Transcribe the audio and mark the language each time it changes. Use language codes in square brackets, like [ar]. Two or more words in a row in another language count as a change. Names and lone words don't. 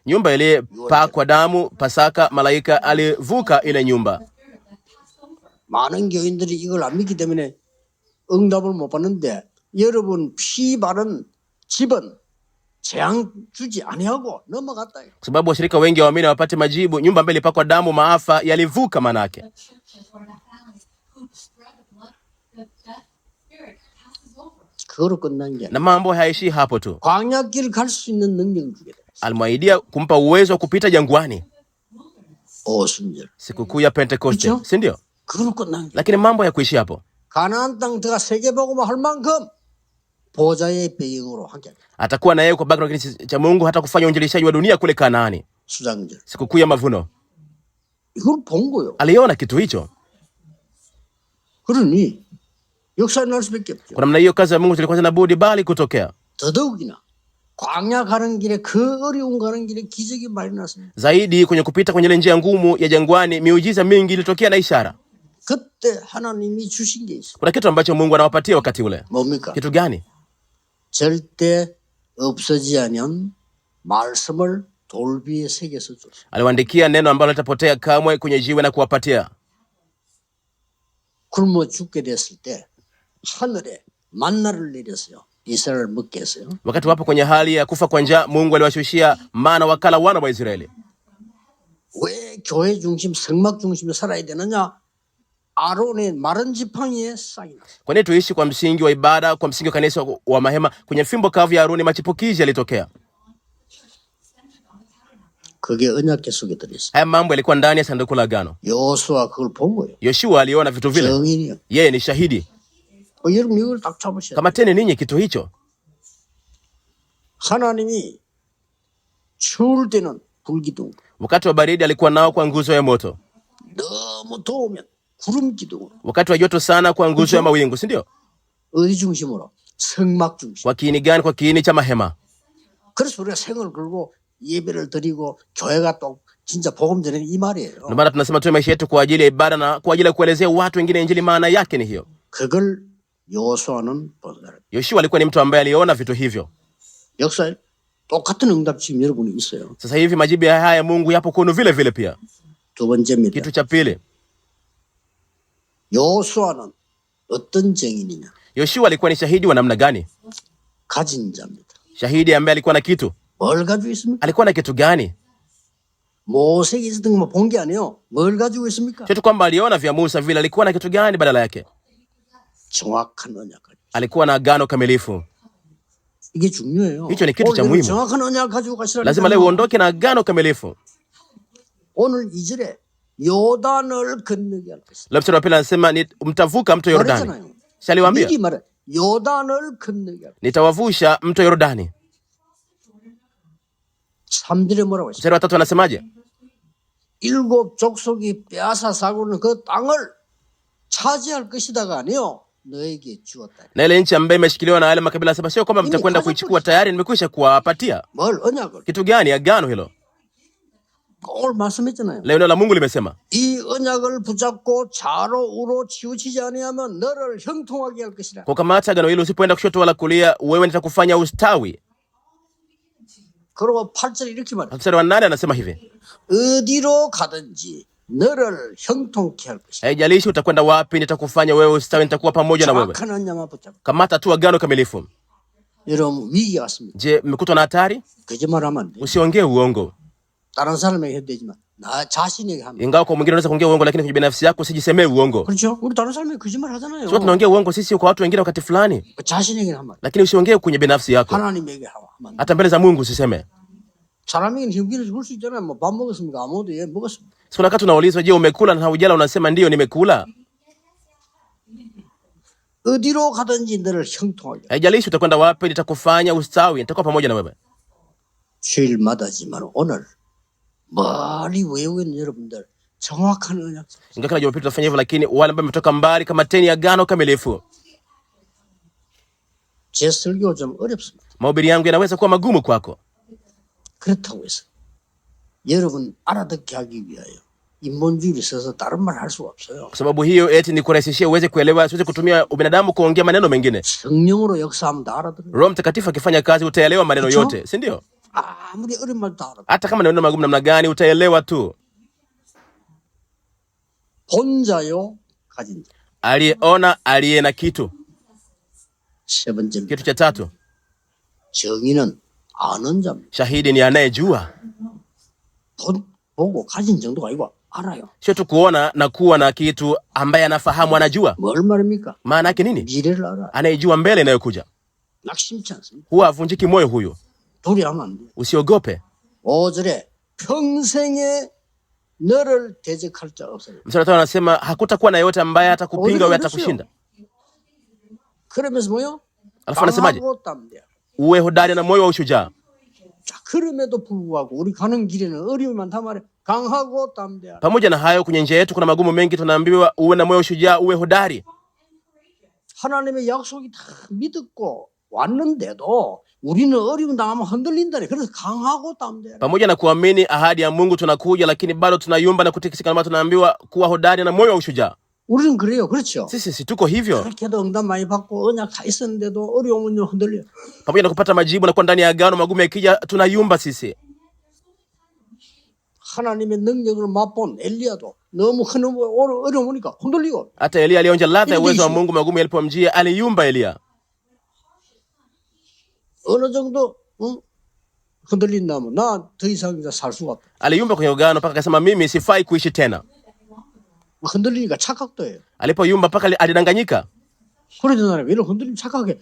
[sw] Nyumba ile pakwa damu, Pasaka, malaika alivuka ile nyumba. [ko] 많은 교인들이 이걸 안 믿기 때문에 응답을 못 받는데 여러분 피 바른 집은 재앙 주지 아니하고 넘어갔다. [sw] Kwa sababu washirika wengi waamini wapate majibu, nyumba mbele ilipakwa damu, maafa yalivuka maana yake. [ko] 그거로 끝난 게 [sw] Na mambo haishi hapo tu. [ko] 광야길 갈 수 있는 능력을 주게 돼. [sw] Alimwaidia kumpa uwezo wa kupita jangwani. [ko] 오순절. [sw] Sikukuu ya Pentekoste, [ko] 그렇죠? [sw] si ndio? [ko] 그거로 끝난 게. [sw] Lakini mambo hayakuishi hapo. [ko] 가나안 땅 들어가 세계복음 할 만큼 보좌의 배경으로 함께. [sw] Atakuwa na yeye kwa background cha Mungu, hata kufanya uinjilishaji wa dunia kule Kanaani. [ko] 수장절. [sw] Sikukuu ya mavuno. [ko] 이걸 본 거요. [sw] Aliona kitu hicho. [ko] 그러니 역사 날 수밖에 없죠. [sw] Kwa namna hiyo kazi ya Mungu zilikuwa zina budi bali kutokea. [ko] 더더욱이나 광야 가는 길에 그 어려운 가는 길에 기적이 많이 났습니다. [sw] Zaidi kwenye kupita kwenye ile njia ngumu ya jangwani, miujiza mingi ilitokea na ishara. [ko] 그때 하나님이 주신 게 있어요. [sw] Kuna kitu ambacho Mungu anawapatia wakati ule. [ko] 뭡니까? [sw] Kitu gani? [ko] 절대 없어지지 않은 말씀을 돌 위에 새겨서 줬어요. [sw] Aliwaandikia neno ambalo litapotea kamwe kwenye jiwe na kuwapatia. [ko] 굶어 죽게 됐을 때 하늘에 만나를 내렸어요. 이스라엘 먹게 했어요. [sw] Wakati wapo kwenye hali ya kufa kwa njaa, Mungu aliwashushia mana wakala wana wa Israeli. [ko] 왜 교회 중심, 성막 중심에 살아야 되느냐? 아론의 마른 지팡이에 싹이 났어요. [sw] Kwa nini tuishi kwa msingi wa ibada, kwa msingi wa kanisa wa mahema? Kwenye fimbo kavu ya Aroni machipukizi yalitokea. [ko] 그게 언약궤 속에 들어있어요. [sw] Haya mambo yalikuwa ndani ya sanduku la agano. [ko] 여호수아 그걸 본 거예요. [sw] Yoshua aliona vitu vile. [ko] 정인이요. [sw] Yeye ni shahidi. [ko] 여러분 이걸 딱 잡으셔야 돼요. [sw] Kamateni ninyi kitu hicho. [ko] 하나님이 추울 때는 불기둥, [sw] Wakati wa baridi alikuwa nao kwa nguzo ya moto. [ko] 너무 더우면 구름 기둥으로. [sw] Wakati wa joto sana kwa nguzo ya mawingu, si ndio? [ko] 어디 중심으로? 성막 중심. [sw] Kwa kiini gani? Kwa kiini cha mahema. [ko] 그래서 우리가 생을 걸고 예배를 드리고 교회가 또 진짜 복음 전하는 이 말이에요. [sw] Ndio maana tunasema tu maisha yetu kwa ajili ya ibada na kwa ajili ya kuelezea watu wengine injili, maana yake ni hiyo. [ko] 그걸 여호수아는 본 사람. [sw] Yoshua alikuwa ni mtu ambaye aliona vitu hivyo. [ko] 역사에 똑같은 응답 지금 여러분이 있어요. [sw] Sasa hivi majibu haya ya Mungu yapo kwenu vile vile pia. [ko] 두 번째입니다. [sw] Kitu cha pili, [ko] 요수아는 어떤 증인이냐? [sw] Yoshua alikuwa ni shahidi wa namna gani? [ko] 가진 자입니다. [sw] Shahidi ambaye alikuwa na kitu. [ko] 뭘 가지고 있습니까? [sw] Alikuwa na kitu gani? [ko] 모세가 있었던 것만 본 게 아니에요. 뭘 가지고 있습니까? [sw] Sio tu kwamba aliona vya Musa vile, alikuwa na kitu gani badala yake? [ko] 정확한 언약을. [sw] Alikuwa na agano kamilifu. [ko] 이게 중요해요. [sw] Hicho ni kitu cha muhimu. [ko] 정확한 언약을 가지고 가시라니까. [sw] Lazima leo uondoke na agano kamilifu. [ko] 오늘 2절에 요단을 건너게 할 것이다. [sw] Leo mstari wa pili anasema mtavuka mto Yordani. Shaliwaambia, [ko] 미리 말해. 요단을 건너게 할 것이다. [sw] nitawavusha mto Yordani. [ko] 3절에 뭐라고 했어요? [sw] Mstari wa tatu anasemaje? [ko] 7 족속이 빼앗아가고는 그 땅을 차지할 것이다가 아니요. 너에게 주었다. [sw] Na ile nchi ambayo imeshikiliwa na wale makabila saba, sio kwamba mtakwenda kuichukua, tayari nimekwisha kuwapatia. [ko] 뭘 언약을? [sw] Kitu gani? Agano hilo. [ko] 오늘 말씀했잖아요. [sw] Leo neno la Mungu limesema, [ko] 이 언약을 붙잡고 좌로 우로 치우치지 아니하면 너를 형통하게 할 것이라. [sw] kukamata agano hilo, usipoenda kushoto wala kulia, wewe nitakufanya ustawi. [ko] 그리고 8절 이렇게 말해. [sw] Mstari wa 8 anasema hivi, [ko] 어디로 가든지 너를 형통케 할 것이다. [sw] haijalishi utakwenda wapi, nitakufanya wewe ustawi, nitakuwa pamoja na wewe. [ko] 정확한 언약만 붙잡고. [sw] Kamata tu agano kamilifu. [ko] 여러분 위기가 왔습니다. [sw] Je, mmekutwa na hatari? [ko] 거짓말하면 안 돼. [sw] Usiongee uongo. [ko] 다른 사람에게 해도 되지만 나 자신에게 하면. [sw] Ingawa kwa mwingine unaweza kuongea uongo, lakini kwenye binafsi yako usijisemee uongo. [ko] 그렇죠? 우리 다른 사람에게 거짓말 하잖아요. [sw] Sio tunaongea uongo sisi kwa watu wengine wakati fulani, [ko] 자신에게 하면. [sw] lakini usiongee kwenye binafsi yako. [ko] 하나님에게 하면. [sw] Hata mbele za Mungu usiseme. [ko] 사람에게는 형기를 줄 수 있잖아요. 뭐 밥 먹었습니까? 아무도 예 먹었습니다. [sw] Sio wakati unaulizwa, je, umekula na haujala, unasema ndio nimekula. [ko] 어디로 가든지 너를 형통하게. [sw] Haijalishi utakwenda wapi, nitakufanya ustawi, nitakuwa pamoja na wewe. [ko] 주일마다지만 오늘 멀리 외우고 있는 여러분들 정확한 언약. [sw] Ingawa kila Jumapili tutafanya hivyo, lakini wale ambao wametoka mbali, kamateni agano kamilifu. [ko] 제 설교 좀 어렵습니다. [sw] Mahubiri yangu yanaweza kuwa magumu kwako. [ko] 그렇다고 해서 여러분 알아듣게 하기 위하여 인본주의를 써서 다른 말 할 수가 없어요. [sw] Kwa sababu hiyo eti ni kurahisishia uweze kuelewa, siweze kutumia ubinadamu kuongea maneno mengine. [ko] 성령으로 역사하면 다 알아들어요. [sw] Roho Mtakatifu akifanya kazi utaelewa maneno yote, si ndio? [ko] 아무리 어려운 말도 다 알아들어요. [sw] Hata kama neno magumu namna gani utaelewa tu. [ko] 본자요 가진 자. [sw] Aliyeona, aliye na kitu. [ko] 세 번째 [sw] Kitu cha tatu, [ko] 정의는 아는 자입니다. [sw] shahidi ni anayejua. [ko] 보고 가진 정도가 아니고 알아요. [sw] Sio tu kuona na kuwa na kitu, ambaye anafahamu, anajua. [ko] 뭘 말입니까? [sw] Maana yake nini? [ko] 미래를 알아. [sw] Anayejua mbele inayokuja. [ko] 낙심치 않습니다. [sw] Huwa avunjiki moyo huyo. [ko] 두려워하면 안 돼요. [sw] Usiogope. [ko] 5절에 평생에 너를 대적할 자 없어요. [sw] Mstari wa 5 anasema hakutakuwa na yeyote ambaye atakupinga wewe, atakushinda. [ko] 그러면서 뭐요? [sw] Alafu anasemaje? [ko] 강하고 담대하고. [sw] Uwe hodari na moyo wa ushujaa. [ko] 자, 그럼에도 불구하고 우리 가는 길에는 어려움이 많단 말이에요. 강하고 담대하고. [sw] Pamoja na hayo, kwenye njia yetu kuna magumu mengi, tunaambiwa uwe na moyo wa ushujaa, uwe hodari. [ko] 하나님의 약속이 다 믿었고 왔는데도 우리는 어려움 당하면 흔들린다네. 그래서 강하고 담대하고. [sw] Pamoja na kuamini ahadi ya Mungu tunakuja, lakini bado tunayumba na kutikisika, na tunaambiwa kuwa hodari na moyo wa ushujaa. [ko] 우리는 그래요. 그렇죠? [sw] Sisi tuko hivyo. [ko] 그렇게도 응답 많이 받고 언약 다 있었는데도 어려움은 흔들려. [sw] Pamoja na kupata majibu na kuwa ndani ya agano, magumu yakija tunayumba sisi. [ko] 하나님의 능력을 맛본 엘리야도 너무 큰 어려움 오니까 흔들리고. [sw] Hata Elia alionja ladha ya uwezo wa Mungu, magumu yalipomjia aliyumba. Elia [ko] 어느 정도 흔들린다면 나 더 이상 이제 살 수가 없다. [sw] aliyumba kwenye agano mpaka akasema mimi sifai kuishi tena. [ko] 흔들리니까 착각도 해요. [sw] Alipoyumba mpaka alidanganyika. [ko] 그러잖아요. 왜 흔들리면 착각해.